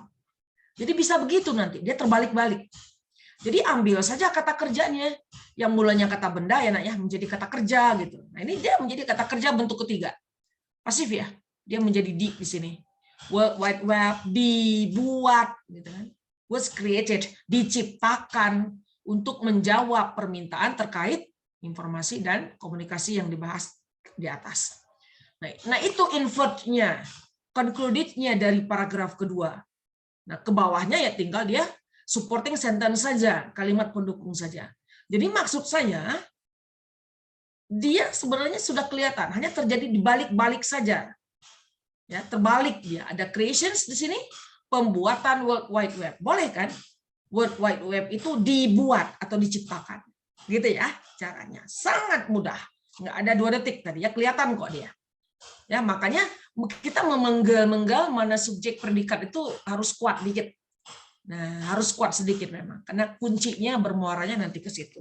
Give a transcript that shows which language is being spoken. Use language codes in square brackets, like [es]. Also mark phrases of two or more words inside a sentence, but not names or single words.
[id] Jadi bisa begitu nanti. Dia terbalik-balik. Jadi ambil saja kata kerjanya. Yang mulanya kata benda ya nak ya, menjadi kata kerja gitu. Nah, ini dia menjadi kata kerja bentuk ketiga. Pasif ya. Dia menjadi di sini. World Wide Web dibuat gitu kan. [en] Was created, [id] diciptakan untuk menjawab permintaan terkait informasi dan komunikasi yang dibahas di atas. Nah, itu invert-nya, concluded-nya dari paragraf kedua. Nah, ke bawahnya ya tinggal dia [en] supporting sentence [id] saja, kalimat pendukung saja. Jadi maksud saya dia sebenarnya sudah kelihatan, hanya terjadi di balik-balik saja. Ya, terbalik dia. Ada creations di sini, pembuatan World Wide Web. Boleh kan? World Wide Web itu dibuat atau diciptakan. Gitu ya caranya. Sangat mudah. Nggak ada 2 detik tadi ya, kelihatan kok dia. Ya, makanya kita memenggal-menggal mana subjek predikat itu harus kuat dikit. Nah, harus kuat sedikit memang. Karena kuncinya bermuaranya nanti ke situ.